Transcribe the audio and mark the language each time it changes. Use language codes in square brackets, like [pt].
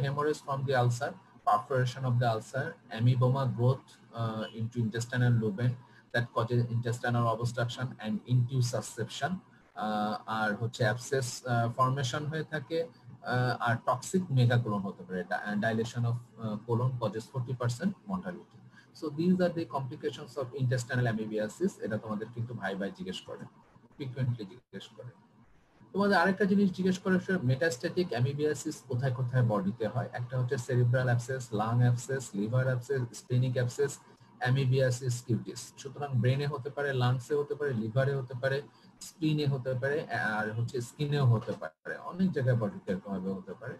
[en] haemorrhage from the ulcer, perforation of the ulcer, amoeboma growth into intestinal lumen that causes intestinal obstruction and intussusception, [bn] আর হচ্ছে abscess formation হয়ে থাকে, আর [en] toxic megacolon [bn] হতে পারে, [en] Dilation of colon causes 40% mortality. So these are the complications of intestinal amoebiasis. [bn] এটা তোমাদের কিন্তু ভাই ভাই জিজ্ঞেস করে, ফ্রিকোয়েন্টলি জিজ্ঞেস করে। তোমাদের আরেকটা জিনিস জিজ্ঞেস করে, মেটাস্ট্যাটিক অ্যামিবিয়াসিস কোথায় কোথায় বডিতে হয়। একটা হচ্ছে cerebral abscess, lung abscess, liver abscess, splenic abscess, amoebiasis cuties. সুতরাং ব্রেনে হতে পারে, লাংসে হতে পারে, লিভারে হতে পারে, স্প্লিনে হতে পারে, আর হচ্ছে স্কিনেও হতে পারে, অনেক জায়গায় বডিতে এরকম ভাবে হতে পারে।